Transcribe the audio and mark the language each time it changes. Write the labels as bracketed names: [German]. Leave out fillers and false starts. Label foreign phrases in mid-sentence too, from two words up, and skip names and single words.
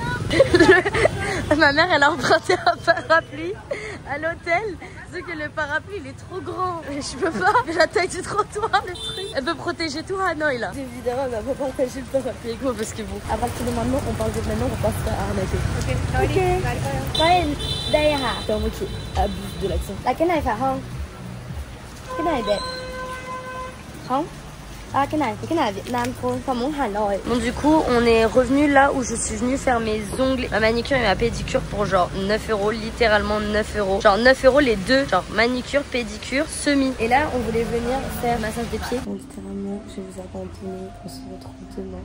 [French] Ma mère elle a emprunté un parapluie à l'hôtel, sauf que le parapluie il est trop grand. Je peux pas, la taille du trottoir, le truc. Elle peut protéger tout Hanoï là. Évidemment elle va pas partager le parapluie avec moi parce que bon, à partir de maintenant on parle de maintenant, on va pas se faire arnaquer. [English] Ok. Fine. [French] D'ailleurs, c'est un mot qui abuse de l'accent. [Vietnamese] La cái này phải không? Cái này đẹp. Không? Ah, cái này là Việt Nam thôi, [French] pas mon Hanoï. Bon, du coup, on est revenu là où je suis venue faire mes ongles, ma manicure et ma pédicure pour genre 9 €, littéralement 9 €. Genre 9 € les deux, genre manicure, pédicure, semi. Et là, on voulait venir faire massage des pieds. Donc, littéralement, je vais vous accompagner. On se retrouve demain.